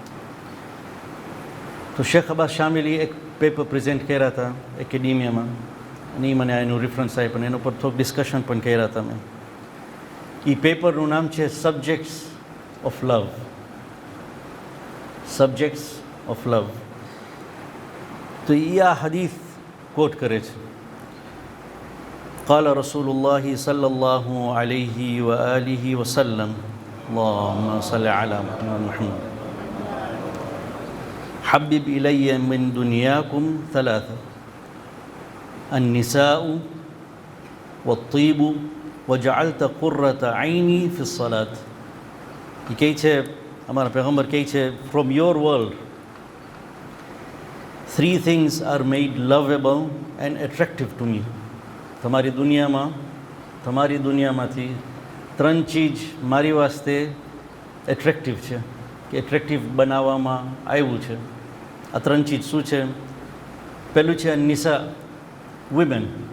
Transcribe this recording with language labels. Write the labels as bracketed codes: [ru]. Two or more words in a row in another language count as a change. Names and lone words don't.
[gu] તો શેખ અબ્બાસ શામિલી એક [en] paper present [gu] કર્યા હતા એકેડેમિયામાં, અને એ મને એનું રેફરન્સ આપ્યું અને એના ઉપર થોડુંક ડિસ્કશન પણ કર્યા હતા મેં. એ પેપરનું નામ છે સબ્જેક્ટ્સ ઓફ લવ. સબ્જેક્ટ્સ ઓફ લવ. તો એ આ હદીસ કોટ કરે છે. [ar] قال رسول الله صلى الله عليه وآله وسلم اللهم صل على محمد. حبب إلي من دنياكم ثلاثة: النساء والطيب وجعلت قرة عيني في الصلاة. [gu] એ કહે છે, અમારા પૈગંબર કહે છે, [en] from your world 3 things are made lovable and attractive to me. [gu] તમારી દુનિયામાંથી 3 ચીજ મારી વાસ્તે એટ્રેક્ટિવ છે, કે એટ્રેક્ટિવ બનાવવામાં આવ્યું છે. આ 3 ચીજ શું છે? પહેલું છે નિસા, વુમેન.